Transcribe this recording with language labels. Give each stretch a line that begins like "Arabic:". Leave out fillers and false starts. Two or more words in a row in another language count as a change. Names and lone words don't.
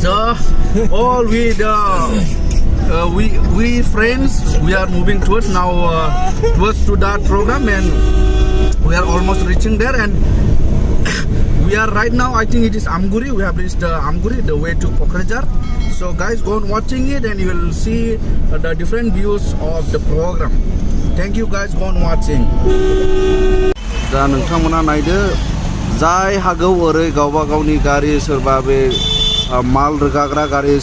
English: So all we friends, we are moving towards to that program, and we are almost reaching there. And we are right now, I think it is Amguri. We have reached Amguri, the way to Kokrajhar. So guys, go on watching it and you will see the different views of the program. Thank you guys, go on watching.
Bodo: दा नोंथांमोना नायदो जाय हागौ ओरै गावबा गावनि गारि सोरबा बे माल रोगाग्रा गारि